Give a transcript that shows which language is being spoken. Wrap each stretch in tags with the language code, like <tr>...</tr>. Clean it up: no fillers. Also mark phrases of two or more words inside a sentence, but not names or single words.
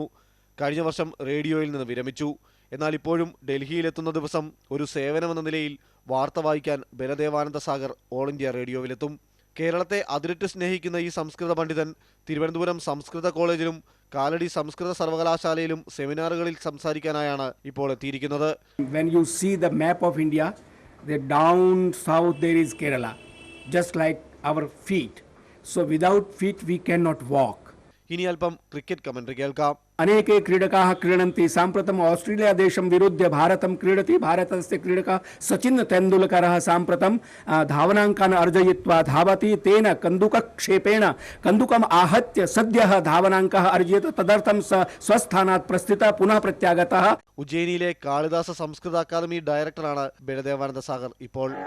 <ml>കഴിഞ്ഞ വർഷം റേഡിയോയിൽ നിന്ന് വിരമിച്ചു. എന്നാൽ ഇപ്പോഴും ഡൽഹിയിലെത്തുന്ന ദിവസം ഒരു സേവനമെന്ന നിലയിൽ വാർത്ത വായിക്കാൻ ബലദേവാനന്ദ സാഗർ ഓൾ ഇന്ത്യ റേഡിയോയിലെത്തും. കേരളത്തെ അതിരിട്ട് സ്നേഹിക്കുന്ന ഈ സംസ്കൃത പണ്ഡിതൻ തിരുവനന്തപുരം സംസ്കൃത കോളേജിലും കാലടി സംസ്കൃത സർവകലാശാലയിലും സെമിനാറുകളിൽ സംസാരിക്കാനായാണ് ഇപ്പോൾ എത്തിയിരിക്കുന്നത്.</ml> <en>When you see the map of India, the down south there is Kerala, just like our feet. So without feet we cannot walk.</en> <ml>ഇനി അല്പം ക്രിക്കറ്റ് കമന്ററി കേൾക്കാം.</ml> <sa>अनेके क्रीडकाः क्रीडन्ति. साम्प्रतम् ऑस्ट्रेलिया देशं विरुद्ध्य भारतं क्रीडति. भारतस्य क्रीडकः सचिन तेंदुलकरः साम्प्रतं धावनाङ्कान् अर्जयित्वा धावति. तेन कन्दुकक्षेपेण कन्दुकम् आहत्य सद्यः धावनाङ्कः अर्जयत्. तदर्थं स्वस्थानात् प्रस्थितः पुनः प्रत्यागतः.</sa> <ml>ഉജ്ജയിനിയിലെ കാളിദാസ സംസ്കൃത അക്കാദമി ഡയറക്ടറാണ് ബലദേവാനന്ദ സാഗർ ഇപ്പോൾ.</ml>